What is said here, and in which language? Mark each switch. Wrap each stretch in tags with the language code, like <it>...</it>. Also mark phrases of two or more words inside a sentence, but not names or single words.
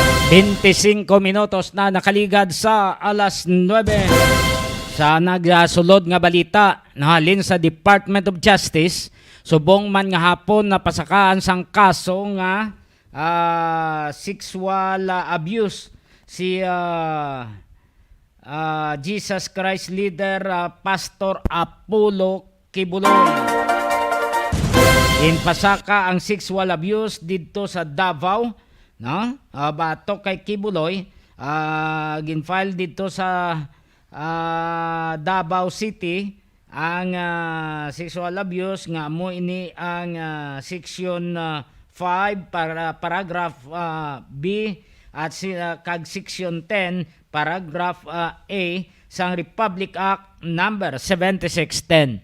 <hil>25 minutos na nakaligad sa alas 9. Sa nagsulod nga balita nahalin sa Department of Justice, subong man nga hapon na pasakaan sang kaso nga</hil> <en>sexual abuse</en> <hil>si Jesus Christ leader Pastor Apollo Kibuloy. Inpasaka ang</hil> <en>sexual abuse</en> <hil>dito sa Davao, no? Batok kay Kibuloy, ginfile dito sa Davao City ang</hil> <en>sexual abuse</en> <hil>nga mo ini ang section 5 para paragraph B at kag section 10 paragraph A sang Republic Act number 7610.</hil>